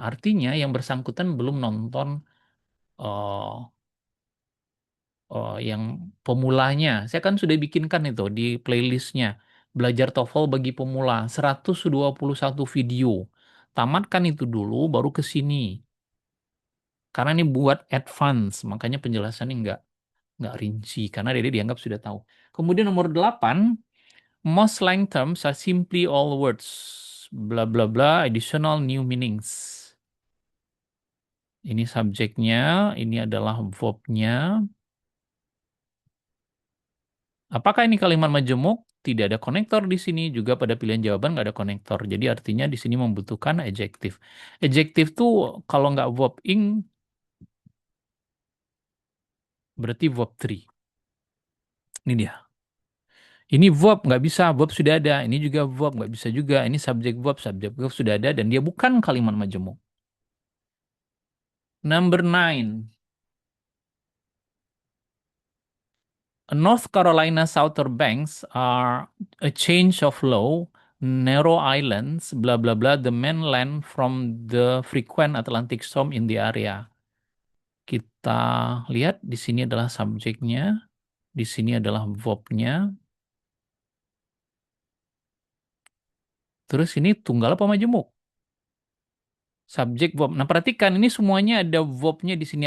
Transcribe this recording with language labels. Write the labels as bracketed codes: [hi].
[id] Artinya yang bersangkutan belum nonton eh, yang pemulanya. Saya kan sudah bikinkan itu di playlistnya. Belajar TOEFL bagi pemula, 121 video. Tamatkan itu dulu, baru ke sini. Karena ini buat advance, makanya penjelasannya nggak rinci. Karena Dede dianggap sudah tahu. Kemudian nomor 8, [en] most slang terms are simply all words. Bla bla bla, additional new meanings. [id] Ini subjeknya, ini adalah verbnya. Apakah ini kalimat majemuk? Tidak ada konektor di sini. Juga pada pilihan jawaban nggak ada konektor. Jadi artinya di sini membutuhkan adjektif. Adjektif tuh kalau nggak verb ing, berarti verb 3. Ini dia. Ini verb nggak bisa, verb sudah ada. Ini juga verb nggak bisa juga. Ini subjek verb sudah ada dan dia bukan kalimat majemuk. [en] Number 9. North Carolina's outer banks are a change of low, narrow islands, blah blah blah, the mainland from the frequent Atlantic storm in the area. [id] Kita lihat di sini adalah subjeknya, di sini adalah verbnya. Terus ini tunggal apa majemuk? Subjek verb. Nah, perhatikan ini semuanya ada verbnya di sini.